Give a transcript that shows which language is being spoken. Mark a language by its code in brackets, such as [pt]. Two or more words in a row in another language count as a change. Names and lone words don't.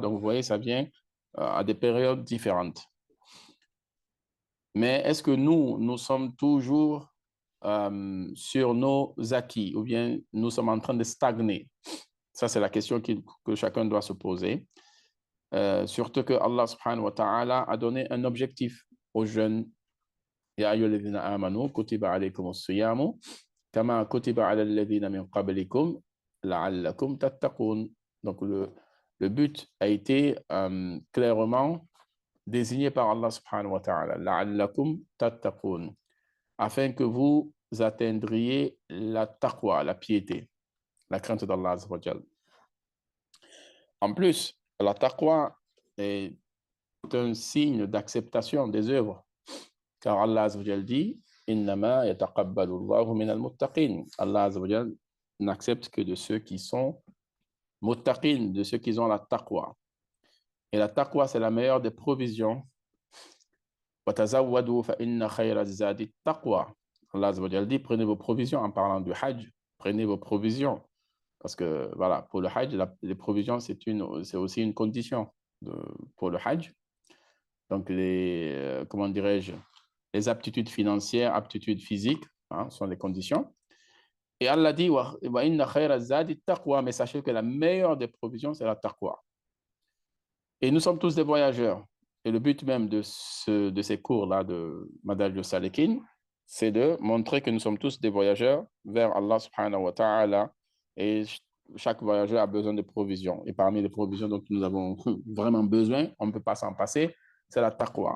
[fr] Donc, vous voyez, ça vient à des périodes différentes. Mais est-ce que nous sommes toujours sur nos acquis ou bien nous sommes en train de stagner? Ça, c'est la question que chacun doit se poser. Surtout que Allah [ar] سبحانه وتعالى [fr] a donné un objectif aux jeunes. [ar] يا أيها الذين آمنوا كتب عليكم الصيام كما كتب على الذين من قبلكم لعلكم تتقون. [fr] Donc le but a été clairement désigné par Allah [ar] سبحانه وتعالى, لعلكم تتقون, [fr] afin que vous atteindriez la taqwa, la piété, la crainte d'Allah [ar] عز وجل. [fr] En plus, la taqwa est un signe d'acceptation des œuvres, car Allah [ar] عز وجل [fr] dit [ar] إنما يتقبل الله من المتقين. [fr] Allah [ar] عز وجل [fr] n'accepte que de ceux qui sont muttaqin, de ceux qui ont la taqwa. Et la taqwa, c'est la meilleure des provisions. [ar] وتزودوا فإن خير الزاد التقوى. [fr] Allah [ar] عز وجل [fr] dit prenez vos provisions en parlant du hajj, prenez vos provisions. Parce que, voilà, pour le hajj, les provisions, c'est aussi une condition pour le hajj. Donc, comment dirais-je, les aptitudes financières, aptitudes physiques, sont les conditions. Et Allah dit, [ar] وإن خير الزاد التقوى, [fr] mais sachez que la meilleure des provisions, c'est la taqwa. Et nous sommes tous des voyageurs. Et le but même de ces cours-là de Madal Salikin, c'est de montrer que nous sommes tous des voyageurs vers Allah [ar] سبحانه وتعالى. [fr] Et chaque voyageur a besoin de provisions. Et parmi les provisions dont nous avons vraiment besoin, on ne peut pas s'en passer, c'est la taqwa.